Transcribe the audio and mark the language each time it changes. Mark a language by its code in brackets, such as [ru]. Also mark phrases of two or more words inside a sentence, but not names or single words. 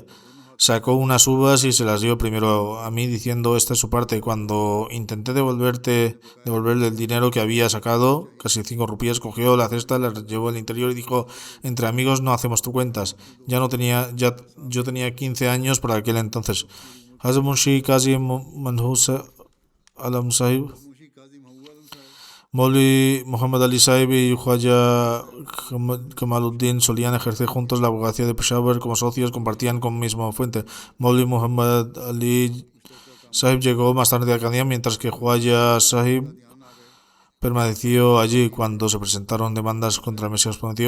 [es] Sacó unas uvas y se las dio primero a mí diciendo esta es su parte. Cuando intenté devolverle el dinero que había sacado, casi 5 rupias, cogió la cesta, la llevó al interior y dijo entre amigos no hacemos cuentas. Yo tenía 15 años para aquel entonces. Hazrat Munshi Qazi Manhus Alam Sahib, Maulvi Muhammad Ali Sahib y Khwaja Kamaluddin solían ejercer juntos la abogacía de Peshawar como socios, compartían con misma fuente. Maulvi Muhammad Ali Sahib llegó más tarde a Qadian, mientras que Khwaja Sahib permaneció allí cuando se presentaron demandas contra el Mesías prometido.